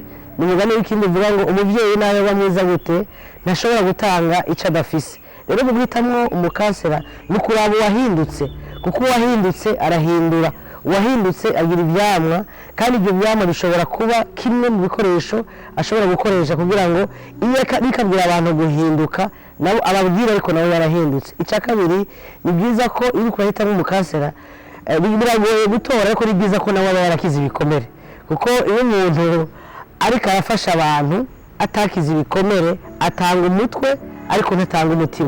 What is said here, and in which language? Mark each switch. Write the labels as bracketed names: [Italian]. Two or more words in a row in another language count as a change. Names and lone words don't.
[Rundi] Ni umugani w'ikindi uvuga ngo umubyeyi nawe aba mwiza gute ntashobora gutanga icyo adafise. Rero mu guhitamwo umukansera ni ukuraba uwahindutse, kuko uwahindutse arahindura, uwahindutse agira ibyamwa, kandi ibyo byamwa bishobora kuba kimwe mu bikoresho ashobora gukoresha kugira ngo iyo rikabwira abantu guhinduka nabo ababwira ariko nabo yarahindutse. Icya kabiri ni byiza ko iri kurahitamo umukansera, biragoye gutora, ariko ni byiza ko nawe aba yarakize ibikomere, kuko iyo umuntu ariko arafasha abantu atakize ibikomere atanga umutwe ariko ntatanga umutima.